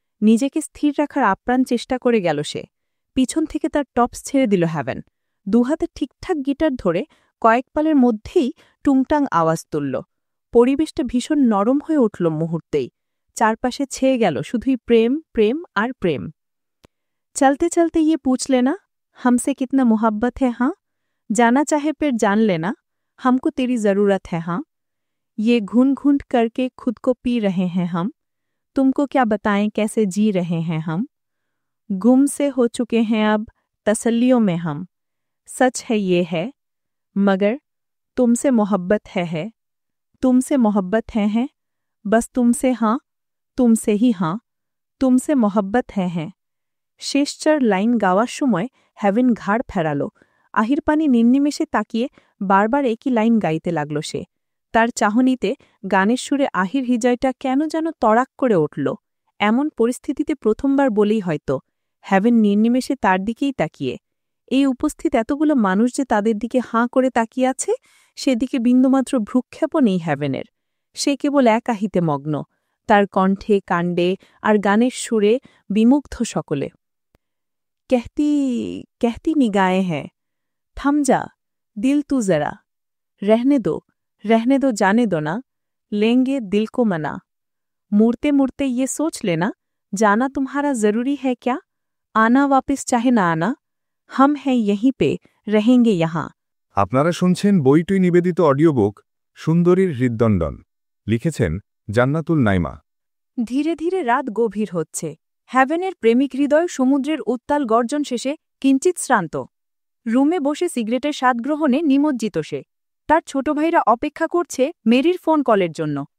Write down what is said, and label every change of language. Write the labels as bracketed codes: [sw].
[bn] নিজেকে স্থির রাখার আপ্রাণ চেষ্টা করে গেল সে। পিছন থেকে তার টপস ছেড়ে দিল হ্যাভেন। দুহাতে ঠিকঠাক গিটার ধরে কয়েক পালের মধ্যেই টুংটাং আওয়াজ তুলল। পরিবেশটা ভীষণ নরম হয়ে উঠল মুহূর্তেই। চারপাশে ছেয়ে গেল শুধুই প্রেম, প্রেম আর প্রেম। [hi] চলতে চলতে ইয়ে पूछ लेना हमसे कितना मोहब्बत है हाँ, जाना चाहे फिर जान लेना हमको तेरी ज़रूरत है हाँ, ये घून घून करके खुद को पी रहे हैं हम, तुमको क्या बताएं कैसे जी रहे हैं हम, गुम से हो चुके हैं अब तसल्लियों में हम, सच है ये है मगर तुमसे मोहब्बत है तुमसे मोहब्बत है बस तुमसे हाँ, तुमसे ही हाँ, तुमसे मोहब्बत है। [bn] শেষ চার লাইন গাওয়ার সময় হ্যাভেন ঘাড় ফেরাল। আহির পানি নির্নিমেষে তাকিয়ে বারবার একই লাইন গাইতে লাগল সে। তার চাহনিতে গানের সুরে আহির হৃদয়টা কেন যেন তড়াক করে উঠল। এমন পরিস্থিতিতে প্রথমবার বলেই হয়তো। হ্যাভেন নির্নিমেষে তার দিকেই তাকিয়ে। এই উপস্থিত এতগুলো মানুষ যে তাদের দিকে হাঁ করে তাকিয়ে আছে, সেদিকে বিন্দুমাত্র ভ্রুক্ষেপও নেই হ্যাভেনের। সে কেবল এক আহিতে মগ্ন, তার কণ্ঠে কাণ্ডে আর গানের সুরে বিমুগ্ধ সকলে। [hi] कहती कहती निगाहें हैं, थम जा दिल तू जरा, रहने दो जाने दो ना, लेंगे दिल को मना, मुड़ते मुड़ते ये सोच लेना, जाना तुम्हारा जरूरी है क्या, आना वापस चाहे ना आना, हम हैं यहीं पे रहेंगे यहाँ। [bn] আপনারা শুনছেন বইটুই নিবেদিত অডিও বুক সুন্দরীর হৃদদণ্ডন লিখেছেন জান্নাতুল নাইমা। ধীরে ধীরে রাত গভীর হচ্ছে। হ্যাভেনের প্রেমিক হৃদয় সমুদ্রের উত্তাল গর্জন শেষে কিঞ্চিত শ্রান্ত। রুমে বসে সিগারেটের স্বাদ গ্রহণে নিমজ্জিত সে। তার ছোট ভাইরা অপেক্ষা করছে মেরির ফোন কলের জন্য।